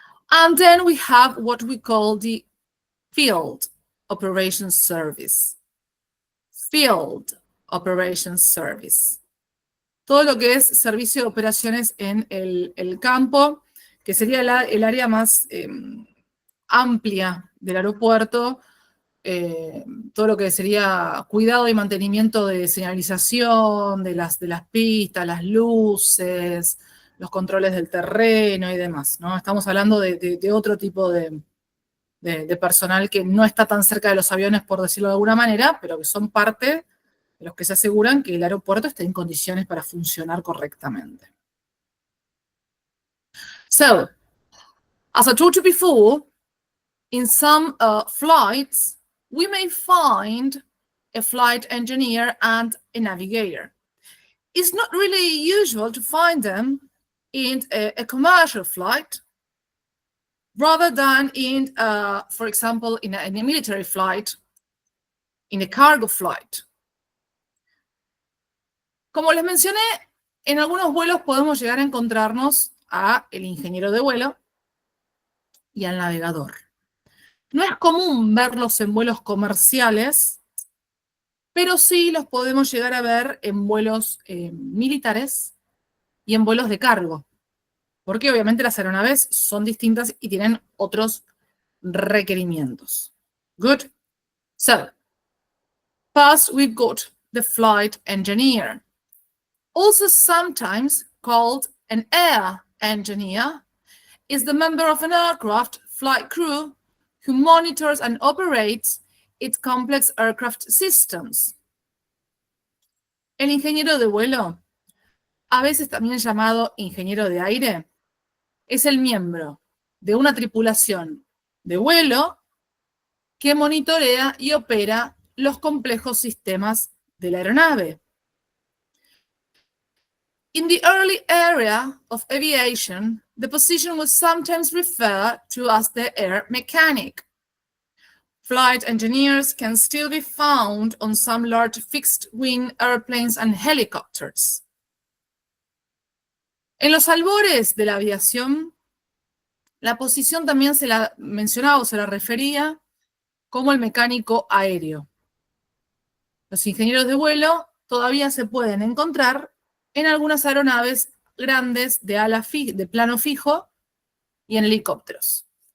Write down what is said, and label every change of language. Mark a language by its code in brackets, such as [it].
[en] And then we have what we call the field operations service. Field operations service. [es] Todo lo que es servicio de operaciones en el campo, que sería el área más amplia del aeropuerto, todo lo que sería cuidado y mantenimiento de señalización, de las pistas, las luces, los controles del terreno y demás, ¿no? Estamos hablando de otro tipo de personal que no está tan cerca de los aviones, por decirlo de alguna manera, pero que son parte de los que se aseguran que el aeropuerto esté en condiciones para funcionar correctamente. [en] So, As I told you before, in some flights, we may find a flight engineer and a navigator. It's not really usual to find them in a commercial flight rather than in, for example, in a military flight, in a cargo flight. [es] Como les mencioné, en algunos vuelos podemos llegar a encontrarnos a el ingeniero de vuelo y al navegador. No es común verlos en vuelos comerciales, pero sí los podemos llegar a ver en vuelos militares y en vuelos de cargo, porque obviamente las aeronaves son distintas y tienen otros requerimientos. [en] Good. So, first we've got the flight engineer, also sometimes called an air engineer, is the member of an aircraft flight crew who monitors and operates its complex aircraft systems. [es] El ingeniero de vuelo, a veces también llamado ingeniero de aire, es el miembro de una tripulación de vuelo que monitorea y opera los complejos sistemas de la aeronave. [en] In the early era of aviation, the position was sometimes referred to as the air mechanic. Flight engineers can still be found on some large fixed-wing airplanes and helicopters. [es] En los albores de la aviación, la posición también se la mencionaba o se la refería como el mecánico aéreo. Los ingenieros de vuelo todavía se pueden encontrar en algunas aeronaves grandes de plano fijo y en helicópteros.